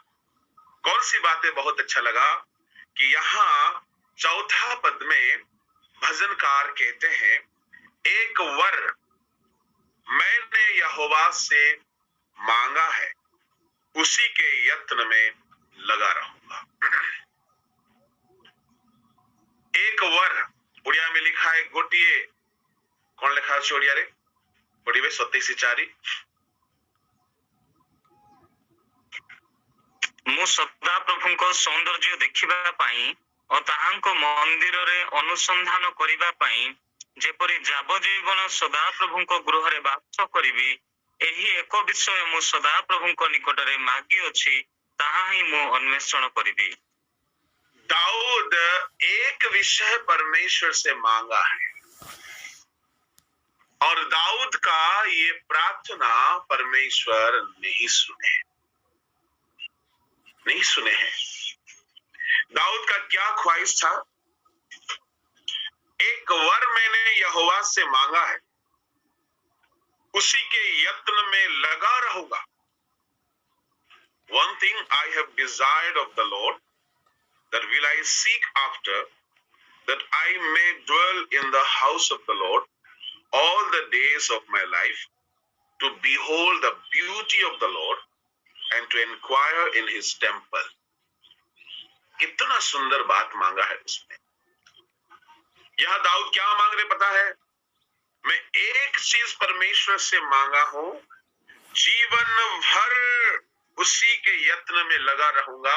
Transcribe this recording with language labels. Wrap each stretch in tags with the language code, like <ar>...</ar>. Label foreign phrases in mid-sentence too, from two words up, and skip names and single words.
<hi>कौन सी बातें बहुत अच्छा लगा कि यहाँ चौथा पद में भजनकार कहते हैं, एक वर मैंने यहोवा से मांगा है, उसी के यत्न में लगा रहूंगा। एक वर उड़िया में लिखा है गोटिए, कौन लिखा है</hi> <or>ଓଡ଼ିଆ ରେ? पढ़िबे 27:4। ମୁଁ ସଦା ପ୍ରଭୁଙ୍କ ସୌନ୍ଦର୍ଯ୍ୟ ଦେଖିବା ପାଇଁ ଓ ତାହାଙ୍କ ମନ୍ଦିରରେ ଅନୁସନ୍ଧାନ କରିବା ପାଇଁ ଯେପରି ଯାବଜୀବନ ସଦା ପ୍ରଭୁଙ୍କ ଗୃହରେ ବାସ କରିବି, ଏହି ଏକ ବିଷୟ ମୁଁ ସଦା ପ୍ରଭୁଙ୍କ ନିକଟରେ ମାଗିଅଛି, ତାହା ହିଁ ମୁଁ ଅନ୍ୱେଷଣ କରିବି।</or> <hi>दाऊद एक विषय परमेश्वर से मांगा है और दाऊद का ये प्रार्थना परमेश्वर नहीं सुने हैं। दाऊद का क्या ख्वाहिश था? एक वर मैंने यहोवा से मांगा है, उसी के यत्न में लगा रहूंगा।</hi> <en>One thing I have desired of the Lord, that will I seek after, that I may dwell in the house of the Lord all the days of my life, to behold the beauty of the Lord and to inquire in his temple.</en> <hi>कितना सुंदर बात मांगा है उसने। यह दाऊद क्या मांग रहे पता है? मैं एक चीज परमेश्वर से मांगा हूं, जीवन भर उसी के यत्न में लगा रहूंगा।</hi>